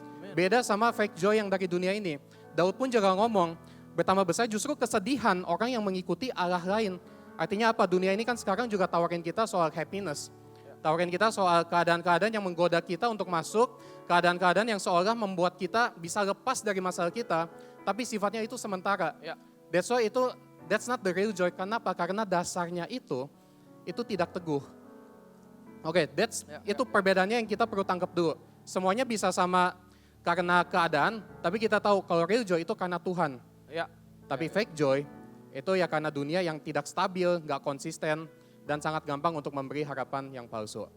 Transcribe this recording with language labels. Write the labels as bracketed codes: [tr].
[id] Beda sama fake joy yang dari dunia ini. Daud pun juga ngomong, bertambah besar justru kesedihan orang yang mengikuti Allah lain. Artinya apa? Dunia ini kan sekarang juga tawarin kita soal happiness. Tawarin kita soal keadaan-keadaan yang menggoda kita untuk masuk. Keadaan-keadaan yang seolah membuat kita bisa lepas dari masalah kita. Tapi sifatnya itu sementara. [en] That's why that's not the real joy. [id] Kenapa? Karena dasarnya itu tidak teguh. Oke, itu perbedaannya yang kita perlu tangkap dulu. Semuanya bisa sama karena keadaan. Tapi kita tahu kalau real joy itu karena Tuhan. Tapi fake joy itu ya karena dunia yang tidak stabil, nggak konsisten, dan sangat gampang untuk memberi harapan yang palsu.